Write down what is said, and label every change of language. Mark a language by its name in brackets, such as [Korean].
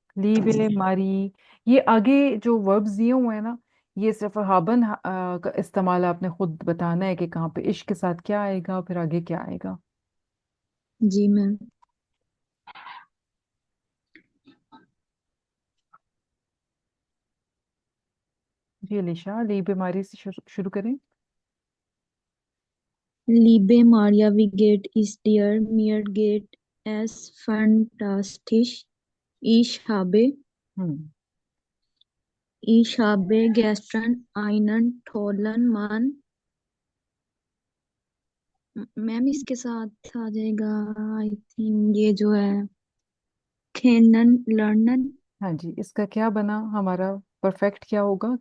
[Hindi] लीबे मारी, ये आगे जो वर्ब्स दिए हुए हैं ना, ये सिर्फ हाबन का इस्तेमाल आपने खुद बताना है कि कहाँ पे इश्क के साथ क्या आएगा, फिर आगे क्या आएगा। जी मैम। जी अलीशा, लीबे मारी से शुरू करें। [German] Liebe Maria, wie geht es dir? Mir geht es fantastisch. Ich habe, हम्म ich habe gestern einen tollen Mann. [Hindi] Ma'am इसके साथ आ जाएगा [English] I think [Hindi] ये जो है खेनन लर्नन। हाँ जी, इसका क्या बना हमारा परफेक्ट, क्या होगा?